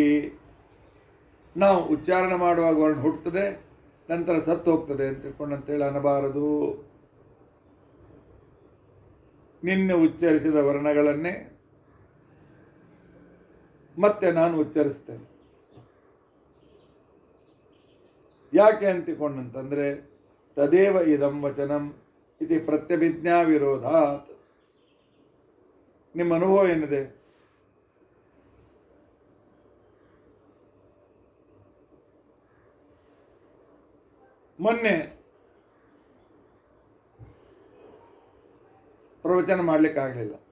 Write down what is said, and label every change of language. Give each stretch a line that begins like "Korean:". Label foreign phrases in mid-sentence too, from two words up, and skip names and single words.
Kannada: ನಾವು ಉಚ್ಚಾರಣೆ ಮಾಡುವಾಗ ವರ್ಣ ಹುಟ್ಟುತ್ತದೆ, ನಂತರ ಸತ್ತು ಹೋಗ್ತದೆ ಅಂತ ತಿಳ್ಕೊಂಡಂತೇಳಿ ಅನ್ನಬಾರದು. ನಿನ್ನೆ ಉಚ್ಚರಿಸಿದ ವರ್ಣಗಳನ್ನೇ ಮತ್ತೆ ನಾನು ಉಚ್ಚರಿಸ್ತೇನೆ. ಯಾಕೆ ಅಂತಿಕೊಂಡಂತಂದರೆ
Sanskrit: ತದೇವ ಇದಂ ವಚನಂ ಇತಿ ಪ್ರತ್ಯಭಿಜ್ಞಾ ವಿರೋಧಾತ್.
Kannada: ನಿಮ್ಮ ಅನುಭವ ಏನಿದೆ? ಮೊನ್ನೆ ಪ್ರವಚನ ಮಾಡಲಿಕ್ಕಾಗಲಿಲ್ಲ.